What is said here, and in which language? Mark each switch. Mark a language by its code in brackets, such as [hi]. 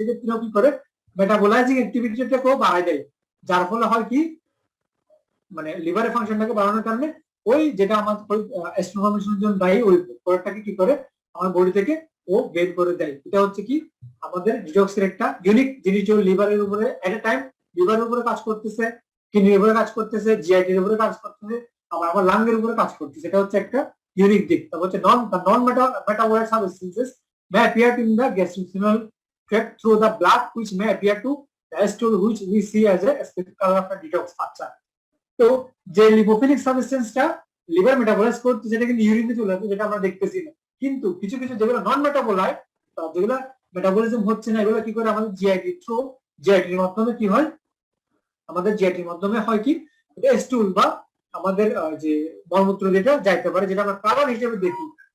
[bn] সেক্ষেত্রে কি করে মেটাবলাইজিং অ্যাক্টিভিটিটাকেও বাড়ায় দেয়, যার ফলে হয় কি মানে লিভারের ফাংশনটাকে বাড়ানোর কারণে ওই যেটা আমাদের অ্যাস্ট্রন ফর্মেশনের জন্য দায়ী ওই প্রোডাক্টটাকে কি করে আমার বডি থেকে ও বের করে দেয়। এটা হচ্ছে কি আমাদের ডিটক্সের একটা ইউনিক জিনিস, যে লিভারের উপরে এট এ টাইম লিভারের উপরে কাজ করতেছে, কিডনির উপরে কাজ করতেছে, জিআইটির উপরে কাজ করতেছে, আবার আমার লাংয়ের উপরে কাজ করতেছে। এটা হচ্ছে একটা ইউনিক দিক। তারপর হচ্ছে [en] Non metabolite substances may appear in the gastrointestinal tract through the blood which may appear to the stool which we see as a specific color of a detox। [bn] আচ্ছা, তো যে লিপোফিলিক সাবস্টেন্সটা লিভার মেটাবলাইজ করতে যেটা কিন্তু ইউরিনে চলে আসে, যেটা আমরা দেখতেছি না, কিন্তু কিছু কিছু যেগুলো নন মেটাবলাইট যেগুলো মেটাবলিজম হচ্ছে না, এগুলো কি করে আমাদের জিআইটি থ্রু জিআইটির মাধ্যমে কি হয়, আমাদের জিআইটির মাধ্যমে হয় কি এটা স্টুল বা আমাদের যে মলমূত্র যেটা যাইতে পারে, যেটা আমরা কালার হিসেবে দেখি।